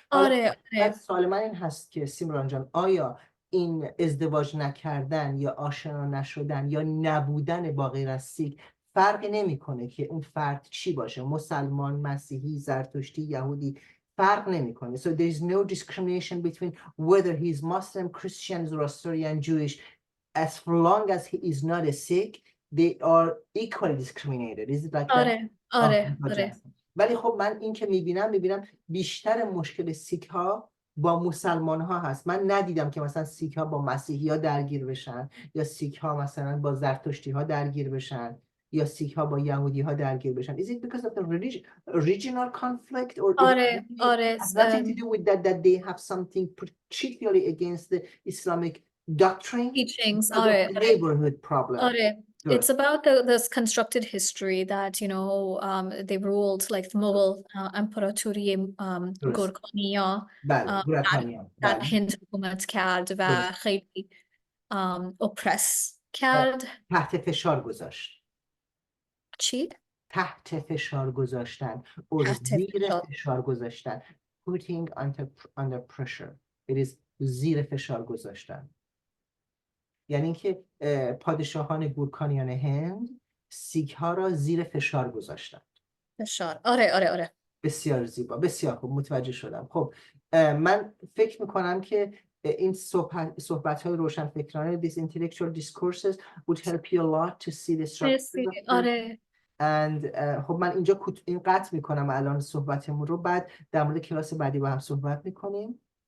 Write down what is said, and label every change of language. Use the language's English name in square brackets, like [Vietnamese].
[Persian] حالا آره سوال من این هست که سیمران جان آیا این ازدواج نکردن یا آشنا نشدن یا نبودن با غیر از سیک فرقی نمیکنه که اون فرد چی باشه؟ مسلمان، مسیحی، زرتشتی، یهودی، فرق نمیکنه. [English] So there is no discrimination between whether he is Muslim, Christian, Zoroastrian, Jewish. As long as he is not a Sikh, they are equally discriminated. Is it like that? [Persian] آره ولی خب من این که میبینم بیشتر مشکل سیک ها با مسلمان ها هست. من ندیدم که مثلا سیک ها با مسیحی ها درگیر بشن یا سیک ها مثلا با زرتشتی ها درگیر بشن یا سیک ها با یهودی ها درگیر بشن. [English] Is it because of the regional conflict or it [Persian] آره [English] has nothing to do with that they have something particularly against the Islamic doctrine? teachings. Because of the neighborhood problem. It's about this constructed history that they ruled like the Mughal [Persian] امپراتوری گورکانیا در هند حکومت کرد و خیلی اپرس کرد. تحت فشار گذاشت. چی؟ تحت فشار گذاشتن or زیر فشار گذاشتن. [English] Putting under pressure. [Persian] It is زیر فشار گذاشتن. یعنی اینکه پادشاهان گورکانیان هند سیک ها را زیر فشار گذاشتن. فشار. آره. بسیار زیبا، بسیار خوب، متوجه شدم. خب من فکر میکنم که این صحبت های روشنفکرانه [English] these intellectual discourses would help you a lot to see the structure. [Persian] آره. and خب من اینجا این قطع میکنم الان صحبتمون رو، بعد در مورد کلاس بعدی با هم صحبت میکنیم.